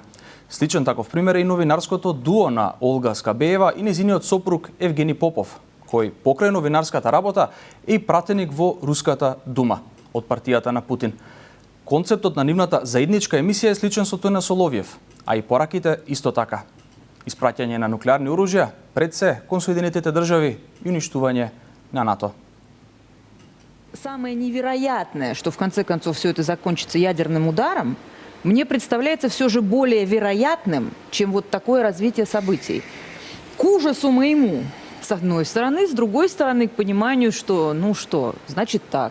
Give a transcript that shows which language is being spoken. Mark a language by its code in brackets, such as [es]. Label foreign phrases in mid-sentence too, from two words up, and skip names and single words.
[mk] Сличен таков пример е и новинарското дуо на Олга Скабеева и незиниот сопруг Евгени Попов, кој покрај новинарската работа е и пратеник во Руската дума од партијата на Путин. Концептот на нивната заедничка емисија е сличен со тој на Соловиев, а и пораките исто така. Испраќање на нуклеарни оружја, пред се кон Соединетите држави и уништување на НАТО. [ru] Самое невероятное, что в конце концов все это закончится ядерным ударом, мне представляется все же более вероятным, чем вот такое развитие событий. К ужасу моему, с одной стороны, с другой стороны, к пониманию, что, значит так.